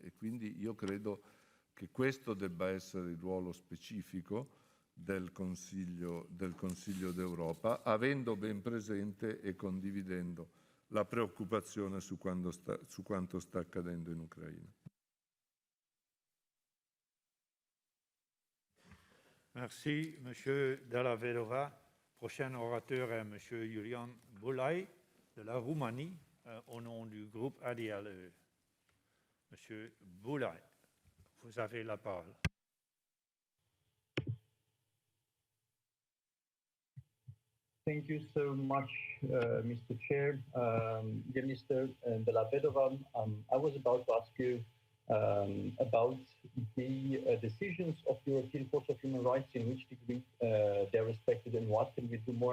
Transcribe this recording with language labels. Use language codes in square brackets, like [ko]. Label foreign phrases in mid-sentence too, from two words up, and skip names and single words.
[it] E quindi io credo che questo debba essere il ruolo specifico del Consiglio d'Europa, avendo ben presente e condividendo la preoccupazione su quanto sta accadendo in Ucraina. [fr] Merci, Monsieur Della Vedova. Prochain orateur est Monsieur Julian Bulai de la Roumanie, au nom du groupe ADLE. Monsieur Bulai, vous avez la parole. [en] Thank you so much, Mr. Chair. Dear Mr. Della Vedova, I was about to ask you about the decisions of the European Court of Human Rights, in which degree they're respected and what can we do more.